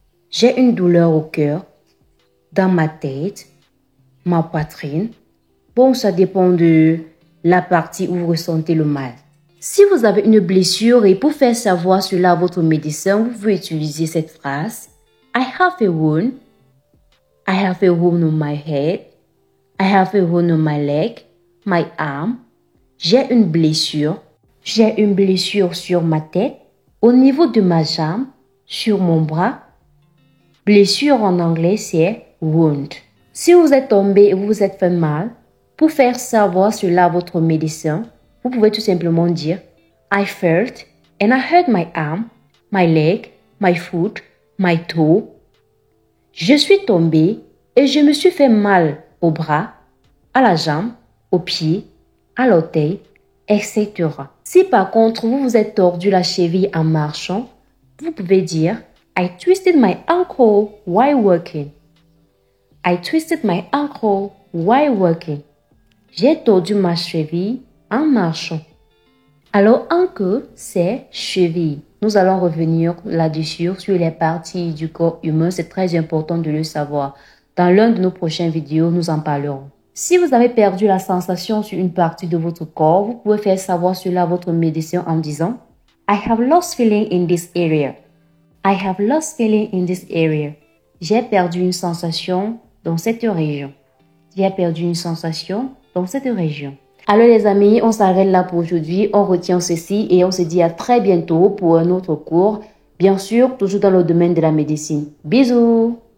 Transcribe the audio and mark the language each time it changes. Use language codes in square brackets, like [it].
[fr] J'ai une douleur au cœur, dans ma tête, ma poitrine. Bon, ça dépend de la partie où vous ressentez le mal. Si vous avez une blessure et pour faire savoir cela à votre médecin, vous pouvez utiliser cette phrase [en] I have a wound. I have a wound on my head. I have a wound on my leg, my arm. [fr] J'ai une blessure. J'ai une blessure sur ma tête, au niveau de ma jambe, sur mon bras. Blessure en anglais, c'est wound. Si vous êtes tombé et vous vous êtes fait mal, pour faire savoir cela à votre médecin, vous pouvez tout simplement dire [en] I felt and I hurt my arm, my leg, my foot, my toe. [fr] Je suis tombé et je me suis fait mal au bras, à la jambe, au pied, à l'orteil, etc. Si par contre vous vous êtes tordu la cheville en marchant, vous pouvez dire [en] I twisted my ankle while walking. I twisted my ankle while walking. [fr] J'ai tordu ma cheville en marchant. Alors ankle, c'est cheville. Nous allons revenir là-dessus sur les parties du corps humain. C'est très important de le savoir. Dans l'une de nos prochaines vidéos, nous en parlerons. Si vous avez perdu la sensation sur une partie de votre corps, vous pouvez faire savoir cela à votre médecin en disant [en] I have lost feeling in this area. I have lost feeling in this area. [fr] J'ai perdu une sensation dans cette région. J'ai perdu une sensation dans cette région. Alors les amis, on s'arrête là pour aujourd'hui. On retient ceci et on se dit à très bientôt pour un autre cours. Bien sûr, toujours dans le domaine de la médecine. Bisous!